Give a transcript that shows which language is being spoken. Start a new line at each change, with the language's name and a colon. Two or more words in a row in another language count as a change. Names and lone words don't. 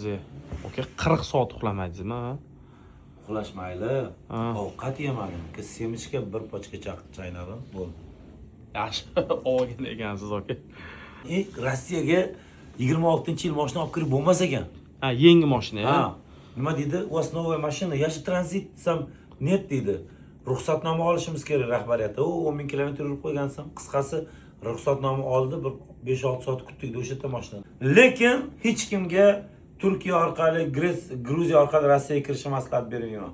Uzbek: Aka 40 soat uxlamaydingizmi? Ha? Uxlash mayli. Ha. Ovqat yemadim. Semichga bir pochka chaynadim. Bo'ldi. Yaxshi olgan ekansiz aka. Rossiyaga 26-yil mashina olib kirib bo'lmas ekan. Ha, yangi mashina. Ha. Nima dedi?
Russian: "У вас новая машина, я же transit sam net" dedi.
Uzbek: Ruxsatnoma olishimiz kerak rahbariyatda. 10 000 kilometr yurib qo'ygansam, qisqasi ruxsatnoma oldi, bir 5-6 soat kutdik o'sha yerda mashina. Lekin hech kimga Turkiya orqali, Gruziya orqali Rossiyaga kirishni maslahat bermayman.